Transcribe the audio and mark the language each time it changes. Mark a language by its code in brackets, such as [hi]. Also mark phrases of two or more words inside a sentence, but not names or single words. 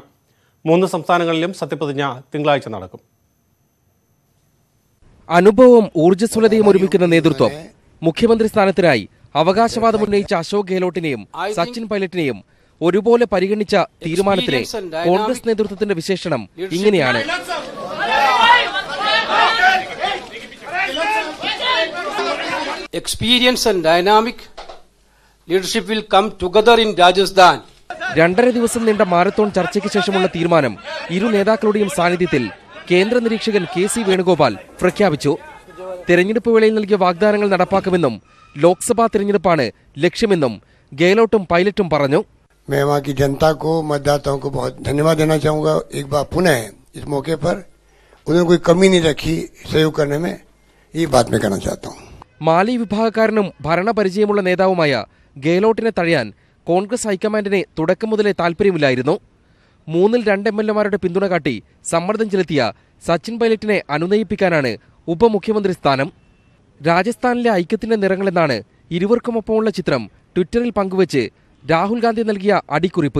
[ml] 3 സംസ്ഥാനങ്ങളിലും സത്യപ്രതിജ്ഞ തിങ്കളാഴ്ച നടക്കും. അനുഭവവും ഊർജ്ജസ്വലതയും ഒരുമിക്കുന്ന നേതൃത്വം. മുഖ്യമന്ത്രി സ്ഥാനത്തിനായി അവകാശവാദം ഉന്നയിച്ച അശോക് ഗെഹ്ലോട്ടിനെയും സച്ചിൻ പൈലറ്റിനെയും ഒരുപോലെ പരിഗണിച്ച തീരുമാനത്തിലെ കോൺഗ്രസ് നേതൃത്വത്തിന്റെ വിശേഷണം ഇങ്ങനെയാണ്. [en] Experience and dynamic leadership will come together in Rajasthan. [ml] 2.5 ദിവസം നീണ്ട മാരത്തോൺ ചർച്ചയ്ക്ക് ശേഷമുള്ള തീരുമാനം ഇരു നേതാക്കളുടെയും സാന്നിധ്യത്തിൽ കേന്ദ്ര നിരീക്ഷകൻ KC വേണുഗോപാൽ പ്രഖ്യാപിച്ചു. തെരഞ്ഞെടുപ്പ് വേളയിൽ നൽകിയ വാഗ്ദാനങ്ങൾ നടപ്പാക്കുമെന്നും ലോക്സഭാ തെരഞ്ഞെടുപ്പാണ് ലക്ഷ്യമെന്നും ഗെഹ്ലോട്ടും പൈലറ്റും പറഞ്ഞു. [hi] मैं वहाँ की जनता को, मतदाताओं को बहुत धन्यवाद देना चाहूंगा एक बार पुनः इस मौके पर. उन्होंने कोई कमी नहीं रखी सहयोग करने में, ये बात मैं कहना चाहता हूँ. [ml] മാലി വിഭാഗക്കാരനും ഭരണപരിചയമുള്ള നേതാവുമായ ഗെഹ്ലോട്ടിനെ തഴയാൻ കോൺഗ്രസ് ഹൈക്കമാൻഡിനെ തുടക്കം മുതലേ താൽപര്യമില്ലായിരുന്നു. 3-ൽ 2 MLAമാരുടെ പിന്തുണ കാട്ടി സമ്മർദ്ദം ചെലുത്തിയ സച്ചിൻ പൈലറ്റിനെ അനുനയിപ്പിക്കാനാണ് ഉപമുഖ്യമന്ത്രി സ്ഥാനം. രാജസ്ഥാനിലെ ഐക്യത്തിന്റെ നിറങ്ങളെന്നാണ് ഇരുവർക്കുമൊപ്പമുള്ള ചിത്രം ട്വിറ്ററിൽ പങ്കുവച്ച് രാഹുൽ ഗാന്ധി നൽകിയ അടിക്കുറിപ്പ്.